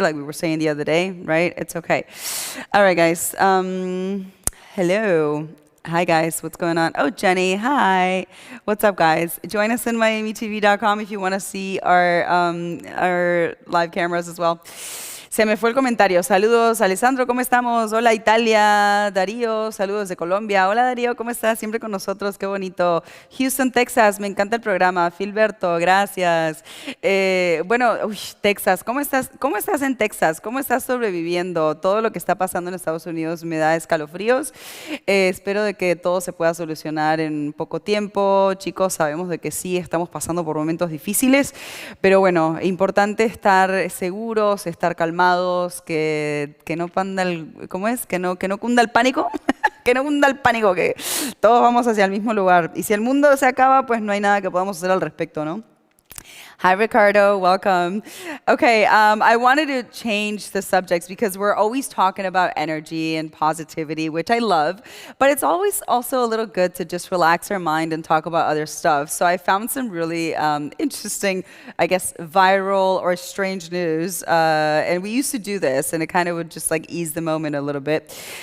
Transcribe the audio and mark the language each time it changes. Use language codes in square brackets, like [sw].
[en] Like we were saying the other day, right? It's okay. All right, guys. Hello. Hi, guys. What's going on? Oh, Jenny. Hi. What's up, guys? Join us in MiamiTV.com if you want to see our live cameras as well. [es] Se me fue el comentario. Saludos, Alessandro, ¿cómo estamos? Hola, Italia. Darío, saludos de Colombia. Hola, Darío, ¿cómo estás? Siempre con nosotros, qué bonito. Houston, Texas, me encanta el programa. Filberto, gracias. Bueno, Texas, ¿cómo estás? ¿Cómo estás en Texas? ¿Cómo estás sobreviviendo? Todo lo que está pasando en Estados Unidos me da escalofríos. Espero de que todo se pueda solucionar en poco tiempo. Chicos, sabemos de que sí, estamos pasando por momentos difíciles, pero bueno, importante estar seguros, estar calmados, que no panda ¿cómo es? Que no cunda el pánico, que no cunda el pánico, que todos vamos hacia el mismo lugar. Y si el mundo se acaba, pues no hay nada que podamos hacer al respecto, ¿no? [en] Hi, Ricardo. Welcome. Okay, I wanted to change the subjects because we're always talking about energy and positivity, which I love, but it's always also a little good to just relax our mind and talk about other stuff. So I found some really interesting, I guess, viral or strange news, and we used to do this, and it kind of would just like ease the moment a little bit.